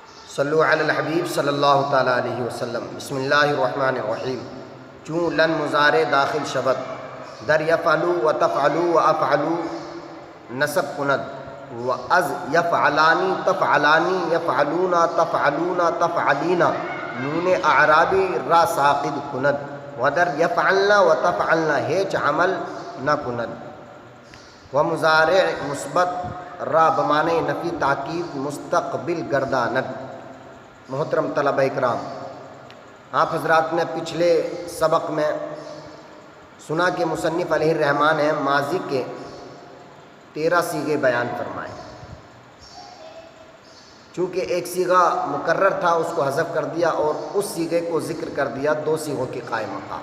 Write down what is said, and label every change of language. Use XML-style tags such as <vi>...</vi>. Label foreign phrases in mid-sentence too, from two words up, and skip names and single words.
<ar>صلو علی الحبیب صلی اللہ تعالیٰ علیہ وسلم۔ بسم اللہ الرحمن الرحیم۔</ar> <fa>چون لن مضارع داخل شود در یفعلو و تفعلو و افعلو نصب کند و از یفعلانی تفعلانی یفعلونا تفعلونا تفعلینا نون اعرابی را ساقط کند و در یفعلنا و تفعلنا ہیچ عمل نہ کند و مضارع مثبت را بمعنی نفی تاکید مستقبل گرداند۔</fa> <ur>محترم طلبہ اکرام، آپ حضرات نے پچھلے سبق میں سنا کہ مصنف علیہ الرحمٰن نے ماضی کے 13 صیغے بیان فرمائے۔ چونکہ ایک صیغہ مکرر تھا اس کو حذف کر دیا اور اس صیغے کو ذکر کر دیا 2 صیغوں کے قائم مقام۔</ur>